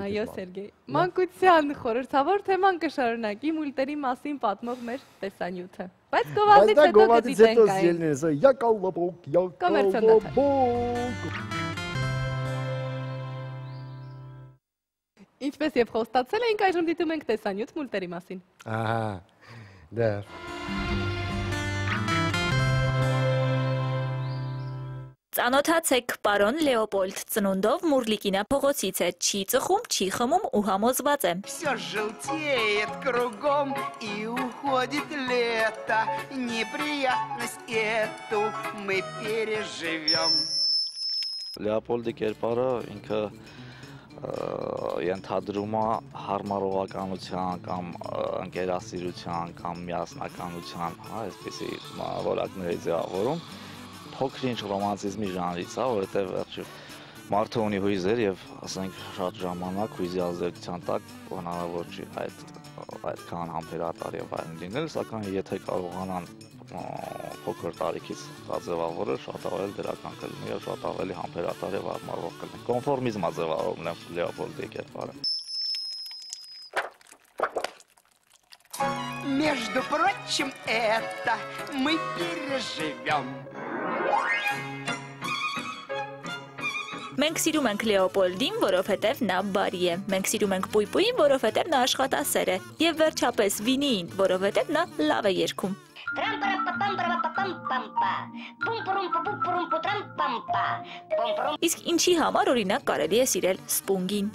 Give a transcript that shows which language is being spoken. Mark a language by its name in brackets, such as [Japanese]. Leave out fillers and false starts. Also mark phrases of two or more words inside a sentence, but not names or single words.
[Armenian] Այո, Սերգեյ։ Մանկության խորհրդավոր թեման կշարունակի մուլտերի մասին պատմող մեր տեսանյութը։ Բայց գովազդից հետո կդիտենք Ինչպես եւ խոստացել էինք, այժմ դիտում ենք տեսանյութ մուլտերի մասին։ Ահա, դա։ Ծանոթացեք, պարոն Լեոպոլդ ծնունդով Մուրլիկինա փողոցից է, չի ծխում, չի խմում ու համոզված է։ [Russian] Всё желтеет кругом и уходит лето, неприятность эту мы переживем. [Armenian] Լեոպոլդի կերպարը ինքը ենթադրում է հարմարողականության կամ ընկերասիրության կամ միասնականության, այսպիսի որակների ձևավորում, փոքր ինչ ռոմանտիզմի ժանրից է, որովհետև վերջի մարդը ունի հույզեր եւ ասենք շատ ժամանակ հույզի ազդեցության տակ հնարավոր չի այդքան համբերատար եւ այլն լինել, սակայն եթե կարողանան փոքր տարիքից ձևավորել, շատ ավելի դրական կլինի եւ շատ ավելի համբերատար եւ հարմարվող կլինի։ Կոնֆորմիզմը ձևավորում է Լեոպոլդի կերպարը։ [Russian] Между прочим, это мы переживем. [Armenian] Մենք սիրում ենք Լեոպոլդին, որովհետև նա բարի է։ Մենք սիրում ենք Պույպույին, որովհետև նա աշխատասեր է։ Եվ վերջապես Վինիին, որովհետև նա լավ է երգում։ Իսկ ինչի համար օրինակ կարելի է սիրել Սպունգին։